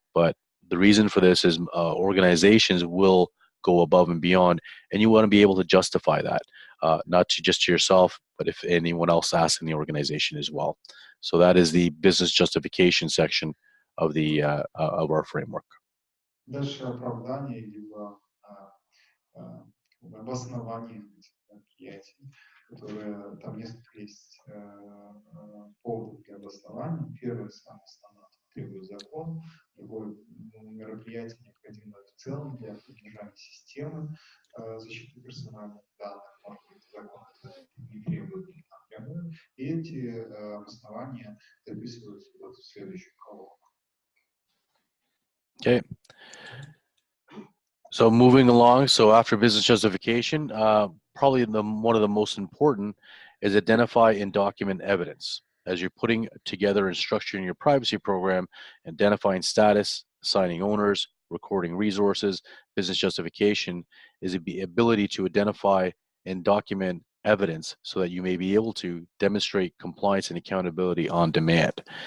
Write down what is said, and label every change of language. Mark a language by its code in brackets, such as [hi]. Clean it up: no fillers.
[en] But the reason for this is organizations will go above and beyond, and you want to be able to justify that, not just to yourself, but if anyone else asks in the organization as well. So that is the business justification section of of our framework. [ru] Дальше оправдание либо обоснование мероприятий, которые там несколько есть поводов для обоснования. Первое, самое основное, требует закон. Другое, мероприятие необходимо в целом для поддержания системы защиты персональных данных. Может быть, закон это не требует напрямую. И эти обоснования записываются вот в следующую колонку. [en] Okay. So moving along, so after business justification, probably one of the most important is identify and document evidence. As you're putting together and structuring your privacy program, identifying status, assigning owners, recording resources, business justification is the ability to identify and document evidence so that you may be able to demonstrate compliance and accountability on demand.